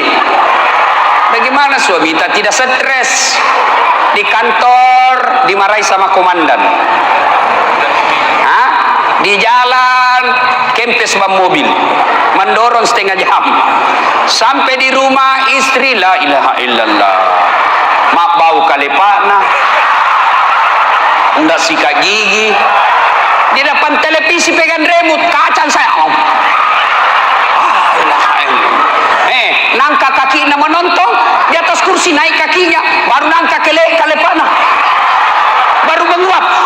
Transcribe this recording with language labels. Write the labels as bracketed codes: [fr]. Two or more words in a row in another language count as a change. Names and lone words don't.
[id] Bagaimana suami kita tidak stres? Di kantor dimarahi sama komandan. Hah? Di jalan kempes ban mobil, mendorong setengah jam. Sampai di rumah istri [ar] la ilaha illallah. [mad] Mak bau kalepana. [id] Ndak sikat gigi. Di depan televisi pegang remote, kacang saya. Nangka kaki nak menonton, di atas kursi naik kakinya, [mad] baru nangka kalepana. [id] Baru menguap.